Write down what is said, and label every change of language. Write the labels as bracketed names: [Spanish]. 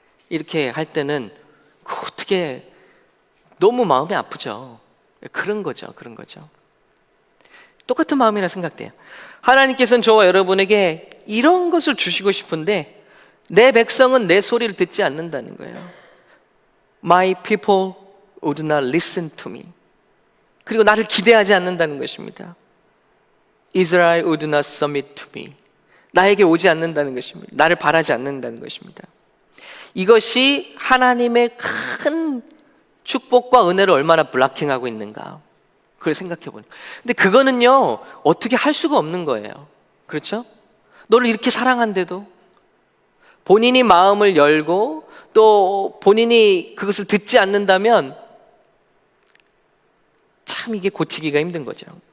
[Korean] 이렇게 할 때는 어떻게 너무 마음이 아프죠. 그런 거죠. 똑같은 마음이라 생각돼요. 하나님께서는 저와 여러분에게 이런 것을 주시고 싶은데 내 백성은 내 소리를 듣지 않는다는 거예요. [English] My people would not listen to me. [Korean] 그리고 나를 기대하지 않는다는 것입니다. [English] Israel would not submit to me. [Korean] 나에게 오지 않는다는 것입니다. 나를 바라지 않는다는 것입니다. 이것이 하나님의 큰 축복과 은혜를 얼마나 블락킹하고 있는가, 그걸 생각해 보니. 근데 그거는요, 어떻게 할 수가 없는 거예요. 그렇죠? 너를 이렇게 사랑한데도 본인이 마음을 열고 또 본인이 그것을 듣지 않는다면 참 이게 고치기가 힘든 거죠.